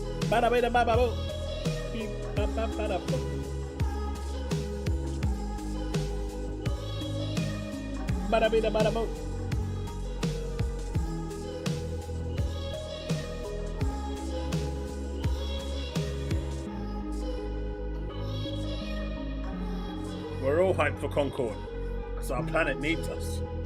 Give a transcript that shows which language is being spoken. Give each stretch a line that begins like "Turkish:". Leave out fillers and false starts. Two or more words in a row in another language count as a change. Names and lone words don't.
English: Bada bada bada bo. Beep bada bada bo. Bada bada bada bo. We're all hyped for Concord, because our planet needs us.